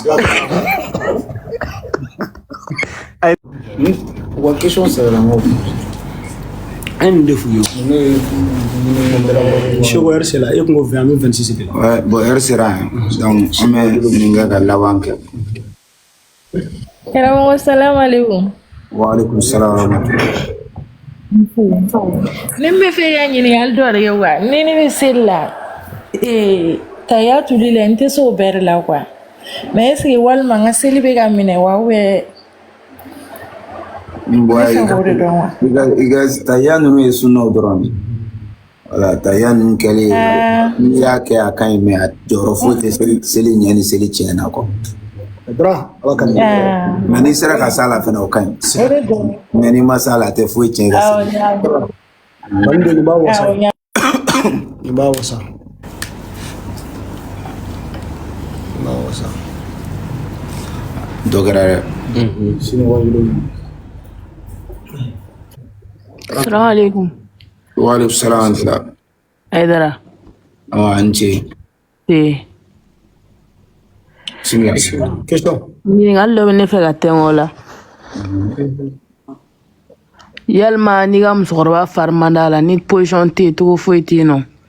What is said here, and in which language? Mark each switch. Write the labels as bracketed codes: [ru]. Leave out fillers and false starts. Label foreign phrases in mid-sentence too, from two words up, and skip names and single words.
[bm] wa question sɛbɛnna n ko an nin de f'u ye Seko heure sera e kun ko 20 an bɛ 26 de la. [fr] ouais bon [bm] heure sera yan donc an bɛ nin kɛ ka laban kɛ. Karamɔgɔ [ar] salamu aleykum. wa aleykum salaam wa rahmatulah. [bm] Ne bɛ fɛ ka ɲininkali dɔ de kɛ quoi ni ne bɛ seli la taya tuli la n tɛ se o bɛɛ de la quoi [fr] mais est ce que [bm] walima n ka seli bɛ ka minɛ wa [fr] ou bien [bm] i ka taya ninnu ye sunnaw dɔrɔn de voilà taya ninnu kɛlen n'i y'a kɛ a ka ɲi mais a jɔyɔrɔ foyi tɛ seli ɲɛ ni seli tiɲɛna quoi. mais n'i sera ka s'a la fɛnɛ o ka ɲi mais n'i ma s'a la a tɛ foyi tiɲɛ i ka seli. nin b'a wasa nin b'a wasa dɔ kɛra dɛ. [ar] Assalamu alaikum. Wa alaikum salam. [bm] Aidara. Anche. Question. Ɲininkali dɔ bɛ ne fɛ ka tɛmɛ o la. Yalima n'i ka musokɔrɔba fari man d'a la ni position tɛ yen cogo foyi tɛ yen nɔ.